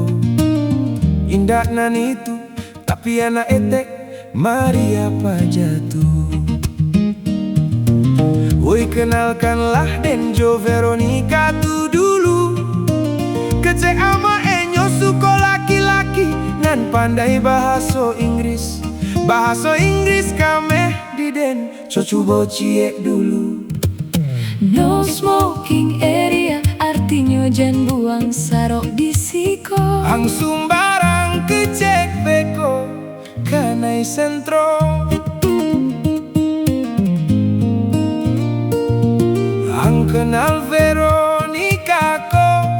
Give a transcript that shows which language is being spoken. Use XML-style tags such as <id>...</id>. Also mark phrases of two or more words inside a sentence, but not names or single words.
<min>Indah nan itu tapi anak etek mari apa jatuh. Woi kenalkanlah Denjo Veronica tu dulu. Kecek ama enyo suko laki-laki nan pandai bahasa Inggris. Bahasa Inggris kame di den coba ciek dulu.</min> <en>No smoking area</en> <min>artinya jangan buang sarok di siko. Langsung barang kecek beko kanai sentro. Ang kenal Veronica ko.</min>